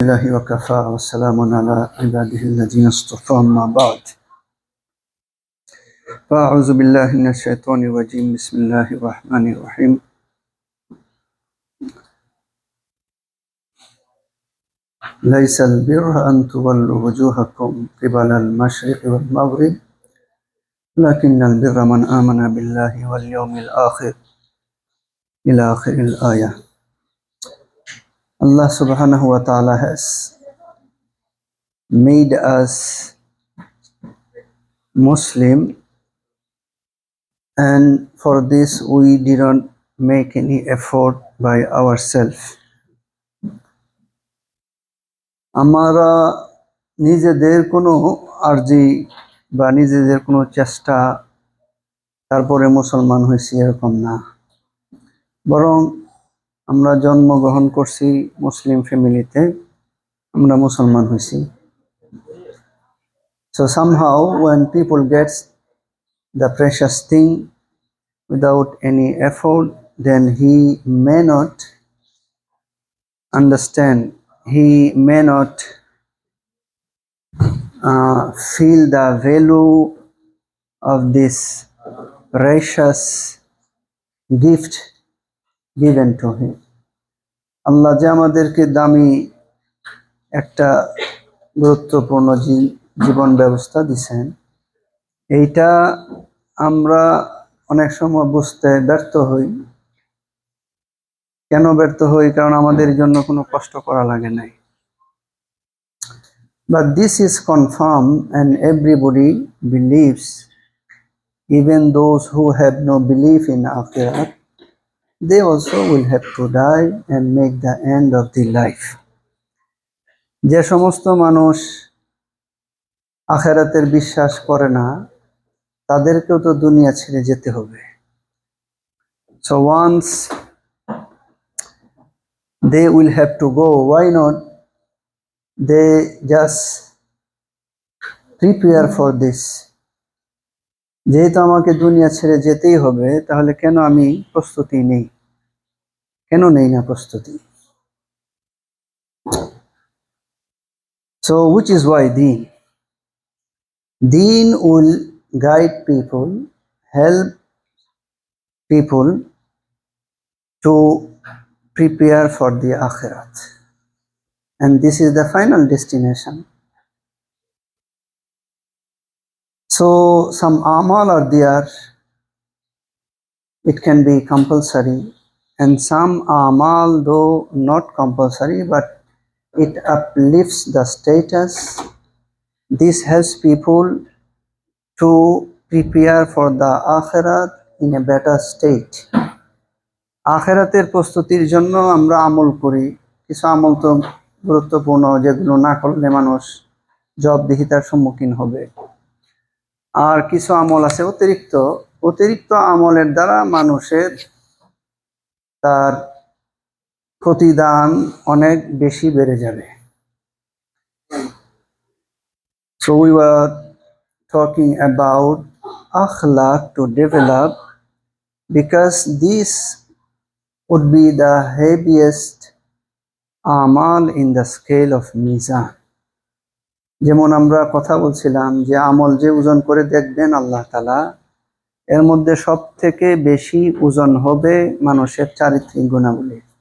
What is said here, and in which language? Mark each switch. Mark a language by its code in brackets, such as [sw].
[ar] الله وكفى والسلام على عباده الذين اصطفى أما بعد فأعوذ بالله من الشيطان الرجيم بسم الله الرحمن الرحيم ليس البر أن تولوا وجوهكم قبل المشرق والمغرب لكن البر من آمن بالله واليوم الآخر إلى آخر الآية. [en] Allah subhanahu wa ta'ala has made us Muslim, and for this we did not make any effort by ourselves. [bn] আমরা নিজেদের কোনো আরজি বা নিজেদের কোনো চেষ্টা তারপরে মুসলমান হয়েছি এরকম না, বরং আমরা জন্মগ্রহণ করছি মুসলিম ফ্যামিলিতে, আমরা মুসলমান হয়েছি। [en] So somehow when people gets the precious thing without any effort, then he may not understand, he may not feel the value of this precious gift given to him. [bn] আল্লাহ যে আমাদেরকে দামি একটা গুরুত্বপূর্ণ জীবন ব্যবস্থা দিছেন, এইটা আমরা অনেক সময় বুঝতে ব্যর্থ হই। কেন ব্যর্থ হই? কারণ আমাদের জন্য কোনো কষ্ট করা লাগে নাই। [en] But this is confirmed and everybody believes, even those who have no belief in Akhirah, they also will have to die and make the end of the life. [bn] যে সমস্ত মানুষ আখিরাতের বিশ্বাস করে না, তাদেরকেও তো দুনিয়া ছেড়ে যেতে হবে। [en] So once they will have to go, why not they just prepare for this? [bn] যেহেতু আমাকে দুনিয়া ছেড়ে যেতেই হবে, তাহলে কেন আমি প্রস্তুতি নেই? কেন নেই না প্রস্তুতি? [en] So which is why Deen will guide people, help people to prepare for the Akhirat, and this is the final destination. So some amal are there, it can be compulsory, and some amal though not compulsory, but it uplifts the status. This helps people to prepare for the Akhirat in a better state. [bn] আখিরাতের প্রস্তুতির জন্য আমরা আমল করি। কিছু আমল তো গুরুত্বপূর্ণ, যেগুলো না করলে মানুষ জবাবদিহিতার সম্মুখীন হবে। আর কিছু আমল আছে অতিরিক্ত আমলের দ্বারা মানুষের তার প্রতিদান অনেক বেশি বেড়ে যাবে। [en] So we were talking about akhlaq to develop, because this would be the heaviest amal in the scale of mizan. [bn] যেমন আমরা কথা বলছিলাম যে আমল যে ওজন করে দেখবেন আল্লাহ তাআলা, এর মধ্যে সব থেকে বেশি ওজন হবে মানুষের চারিত্রিক গুণাবলী।